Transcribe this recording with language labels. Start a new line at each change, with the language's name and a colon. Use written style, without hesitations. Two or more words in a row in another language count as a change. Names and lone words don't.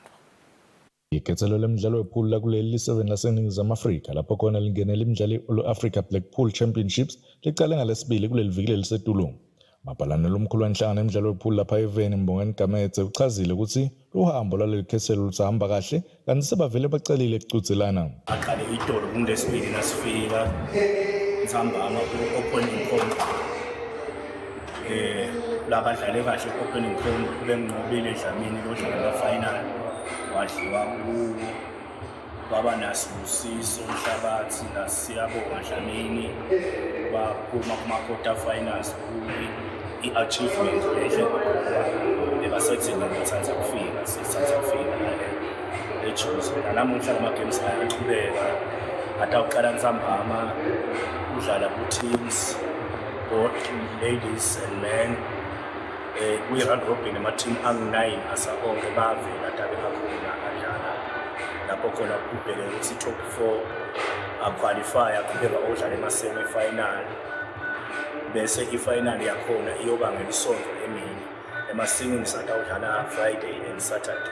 Swati: Ikhethelo lemidlalo wepool lakuleli li-7 laseNingizimu Afrika lapho khona lingenele imidlalo ye-All Africa Black Pool Championships licale ngalesibili kuleli viki lisetulungu. Mabhalane lomkhulu wenhlangano yemidlalo wepool lapha eveni Imbongeni Gametse uchazile ukuthi uhambo lwaleli khethelo lusahamba kahle kanti sebavele bacelile ekucudzelana. Aqale idolo kulesibili nasifika sihamba ama-
English: opening point.
Swati: Labadlale kahle ku-
English: opening point
Swati: benginqobile Dlamini lodlala final wadliwa kuwo baba nasibusiso Mhlabathi nasiyabonga Dlamini baphuma kuma-
English: quarter finals
Swati: i-achievement lehle bebasethini sithatha kufika ejuze nanamuhla lama-games ayaqhubeka atawuqala ntambama udlala ku-teams
English: both ladies and men
Swati: kwi-
English: round robin
Swati: ama-team angu-9 asabonke bavela atabe akhona adlala lapho khona kubheke ukuthi i-top 4 aqualify aqhubeka odlala ema-semi-final bese i-final yakhona iyoba ngelisonto emini ema-singles atawudlala
English: Friday and Saturday.